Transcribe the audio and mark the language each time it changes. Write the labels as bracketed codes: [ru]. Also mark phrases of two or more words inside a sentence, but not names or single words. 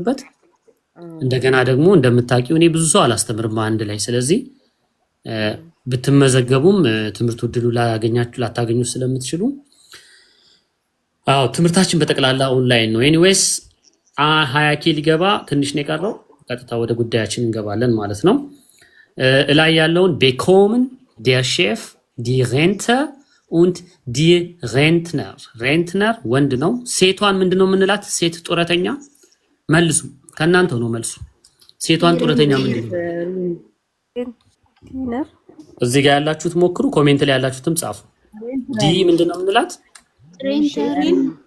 [am] እኔ የማስተምርበት እንደገና ደግሞ እንደምታውቂው እኔ ብዙ ሰው አላስተምርም አንድ ላይ። ስለዚህ ብትመዘገቡም ትምህርቱ እድሉ ላታገኙ ስለምትችሉ ትምህርታችን በጠቅላላ ኦንላይን ነው። ኤኒዌይስ 20K ሊገባ ትንሽ ነው የቀረው። ቀጥታ ወደ ጉዳያችን እንገባለን ማለት ነው። እላይ ያለውን [de] bekommen der Chef die Rente und die Rentner Rentner [am] ወንድ ነው። ሴቷን ምንድነው የምንላት? ሴት ጡረተኛ መልሱ፣ ከናንተው ነው መልሱ። ሴቷን ጡረተኛ ምንድነው? እዚህ ጋር ያላችሁት ሞክሩ፣ ኮሜንት ላይ ያላችሁትም ጻፉ። ዲ ምንድነው የምንላት? ሬንተሪን